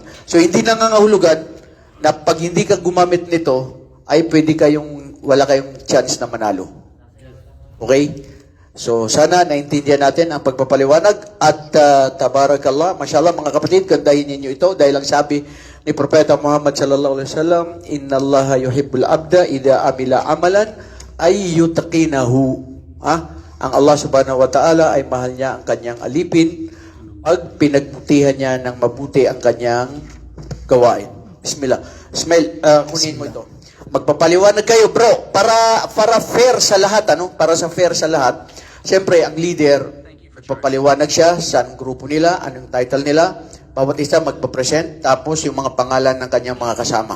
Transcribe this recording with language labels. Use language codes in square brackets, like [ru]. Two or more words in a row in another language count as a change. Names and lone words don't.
[tl] So hindi nangangahulugan na pag hindi ka gumamit nito, ay pwede wala kayong chance na manalo. Okay? So, sana naintindihan natin ang pagpapaliwanag at [ar] تبارك الله، ما شاء الله [tl] mga kapatid, gandahin ninyo ito dahil ang sabi ni Propeta Muhammad [ar] صلى الله عليه وسلم, إن الله يحب العبد إذا عمل عملا أن يتقنه. [tl] Ang Allah [ar] سبحانه وتعالى [tl] ay mahal niya ang kanyang alipin pag pinagbutihan niya ng mabuti ang kanyang gawain. Bismillah. Ismail, kunin mo ito. Magpapaliwanag kayo, bro, para fair sa lahat, Para sa fair sa lahat. Siyempre, ang leader, magpapaliwanag siya sa grupo nila, anong title nila, bawat isa magpapresent, tapos yung mga pangalan ng kanyang mga kasama.